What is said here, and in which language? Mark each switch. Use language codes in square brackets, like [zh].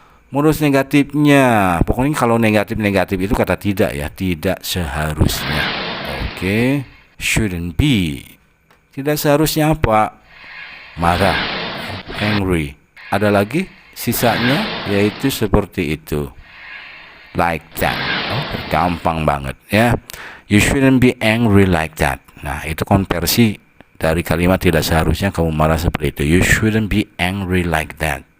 [id] Modus negatifnya, pokoknya kalau negatif itu kata tidak ya, tidak seharusnya. Oke, [en] shouldn't be. [id] Tidak seharusnya apa? Marah, angry. Ada lagi sisanya, yaitu seperti itu. [en] Like that. [id] Oh, gampang banget ya. [en] You shouldn't be angry like that. [id] Nah, itu konversi dari kalimat tidak seharusnya kamu marah seperti itu. [en] You shouldn't be angry like that.